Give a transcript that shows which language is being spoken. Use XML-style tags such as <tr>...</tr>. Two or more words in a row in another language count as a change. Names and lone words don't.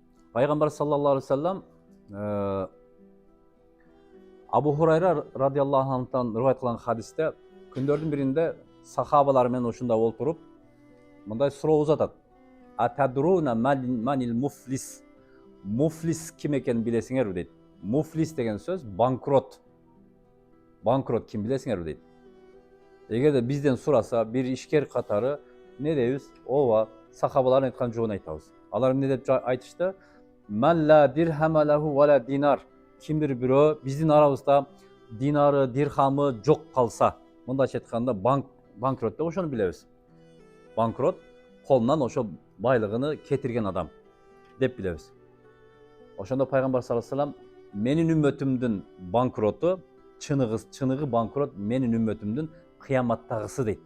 <ky>Пайғамбар</ky> <ar>صلى الله عليه وسلم</ar> <ky>Абу Хурайра</ky> <ar>رضي الله عنه</ar> <ky>риwayat кылган хадисте күндөрдүн биринде сахабалар менен ушунда отуруп мындай суроо узатат.</ky> <ar>أتدرون من المفلس.</ar> <ky>Муфлис ким экенин билесиңерби дейт. Муфлис деген сөз банкрот. Банкрот ким билесиңерби дейт. Эгерде бизден сураса бир ишкер катары не дейбиз? Ооба, сахабалардын айткан жообун айтабыз. Алар эмне деп айтышты?</ky> <ar>من لا درهم له ولا دينار.</ar> <ky>Кимдир бирөө биздин арабызда динары, дирхамы жок калса, мындайча айтканда банкрот деп ошону билебиз. Банкрот колунан ошо байлыгын кетирген адам деп билебиз. Ошондо пайгамбар</ky> <ar>صلى الله عليه وسلم</ar> <ky>менин үммөтүмдүн банкроту, чыныгы банкрот менин үммөтүмдүн кыяматтагысы дейт.</ky>